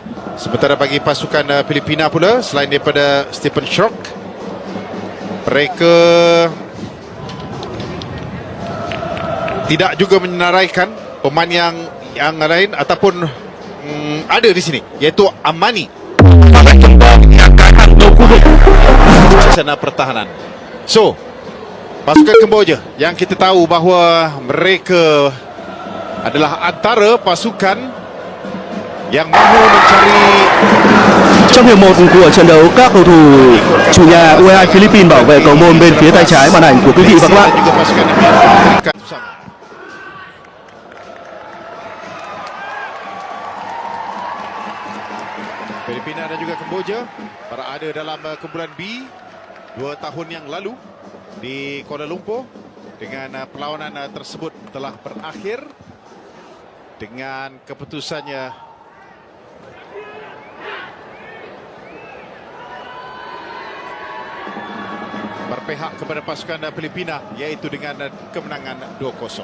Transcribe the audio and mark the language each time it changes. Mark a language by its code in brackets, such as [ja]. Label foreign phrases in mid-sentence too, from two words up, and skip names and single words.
[ms] Sementara bagi pasukan Filipina pula, selain daripada Stephen Schrock, mereka tidak juga menyenaraikan pemain yang lain ataupun ada di sini, iaitu Amani sana pertahanan. So, pasukan Kemboja yang kita tahu bahawa mereka adalah antara pasukan yang mahu mencari. [vi] Trong hiệp 1 của trận đấu, các cầu thủ chủ nhà U22 Philippines bảo vệ cầu môn bên phía tay trái màn ảnh của quý vị và các bạn. [ms] Filipina dan juga Kemboja berada dalam kumpulan B 2 tahun yang lalu di Kuala Lumpur. Dengan perlawanan tersebut telah berakhir dengan keputusannya berpihak kepada pasukan Filipina, iaitu dengan kemenangan 2-0.